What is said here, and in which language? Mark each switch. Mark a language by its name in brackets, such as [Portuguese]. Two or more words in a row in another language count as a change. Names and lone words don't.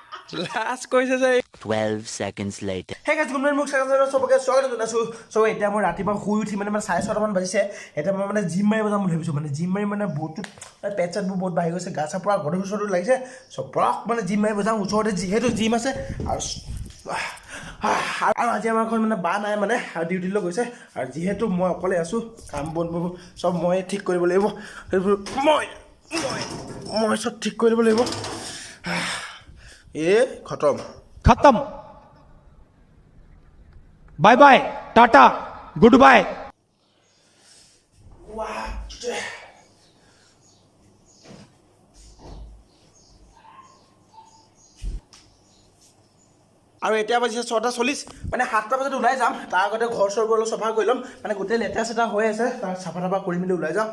[Assamese] লাষ্ট কৈছে যে [English] 12 seconds later. hey guys good morning [Assamese] মোক চবকে স্বাগত জনাইছোঁ। চ' এতিয়া মই ৰাতিপুৱা শুই উঠি মানে 6:30মান বাজিছে। এতিয়া মই মানে জিম মাৰিব যাম বুলি ভাবিছোঁ। মানে জিম মাৰি মানে বহুতো পেট চেটবোৰ বহুত বাঢ়ি গৈছে, গা চা পূৰা গধুৰ চধুৰ লাগিছে। চ' পূৰা মানে জিম মাৰিব যাম। ওচৰতে যিহেতু জিম আছে আৰু আজি আমাৰ ঘৰত মানে বা নাই, মানে ডিউটিলৈ গৈছে। আৰু যিহেতু মই অকলে আছোঁ, কাম বনবোৰ চব মই ঠিক কৰিব লাগিব। সেইবোৰ মই চব ঠিক কৰিব লাগিব। খতম। [English] खत्म bye bye tata good bye. [Assamese] আৰু এতিয়া বাজিছে 6:40, মানে 7টা বজাত ওলাই যাম। তাৰ আগতে ঘৰ চৰবোৰ অলপ চাফা কৰি ল'ম, মানে গোটেই লেতেৰা চেতেৰা হৈ আছে, তাৰ চাফা তাফা কৰি মেলি ওলাই যাম।